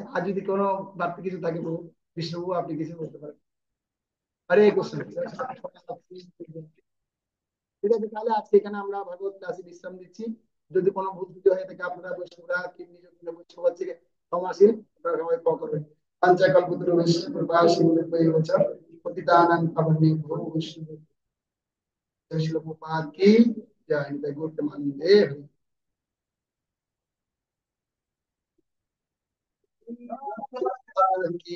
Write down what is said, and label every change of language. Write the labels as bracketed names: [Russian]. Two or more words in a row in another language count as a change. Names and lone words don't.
[Bangla] আর যদি কোনো বাড়তি কিছু থাকে প্রভু, বিষ্ণুবাবু আপনি কিছু বলতে পারেন। হরে কৃষ্ণ। ঠিক আছে, তাহলে আজকে এখানে আমরা ভাগবত ক্লাসে বিশ্রাম দিচ্ছি। যদি কোনো ভুল ত্রুটি হয়ে থাকে আপনারা বৈষ্ণবরা কি নিজ বৈষ্ণব থেকে ক্ষমাশীল, আপনারা সবাই ক্ষমা করবেন। [Sanskrit] পাঞ্চাকল্পতরুশ্চ কৃপা সিন্ধুভ্যৈব চ পতিতানাং পাবনেভ্যো বৈষ্ণবেভ্যো [Bangla] জয় শ্রীল প্রভুপাদ কি জয়। নিতাই গৌর প্রেমানন্দে হরি।